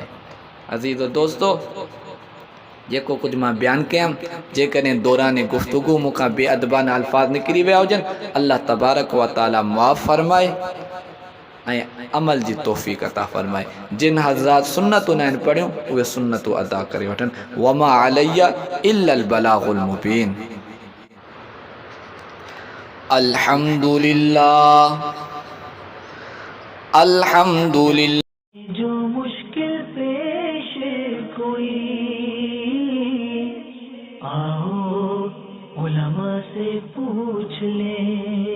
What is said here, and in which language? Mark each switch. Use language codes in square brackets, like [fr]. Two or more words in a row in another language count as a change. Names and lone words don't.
[sd] अज़ीज़ो दोस्तो, जेको कुझु मां बयानु कयमि, जेकॾहिं दौरान गुफ़्तगू मूंखां बेअदबाना अल्फाज़ निकिरी विया हुजनि, अल्लाह [ar] تبارك وتعالى [sd] माफ़ फ़रमाए ऐं अमल जी तौफ़ीक़ अता फ़रमाए। जिन हज़रात सुन्नतूं न आहिनि पढ़ियूं उहे सुन्नतूं अदा करे वठनि। [ar] وما علي إلا البلاغ المبين الحمد لله الحمد لله. [ur] جو مشکل پیش کوئی آؤ علما سے پوچھ لے.